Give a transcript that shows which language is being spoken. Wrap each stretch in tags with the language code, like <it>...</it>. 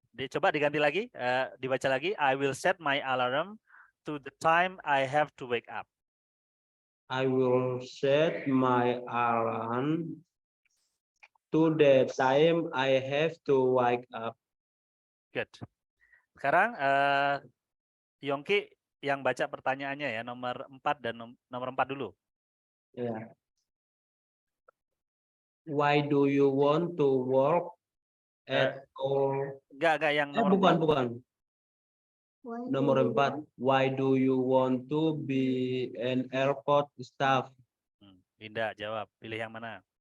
<en>Coba diganti lagi, dibaca lagi. I will set my alarm to the time I have to wake up. I will set my alarm to the time I have to wake up. Good.</en> <id>Sekarang Yongki yang baca pertanyaannya ya, nomor 4 dan nomor 4 dulu. Yeah.</id> <en>Why do you want to work at all?</en> <id>Enggak yang nomor Bukan.</id> <en>Why do</en> <id>Nomor</id> <en>you 4. Why do you want to be an airport staff?</en> <id>Dinda jawab, pilih yang mana?</id>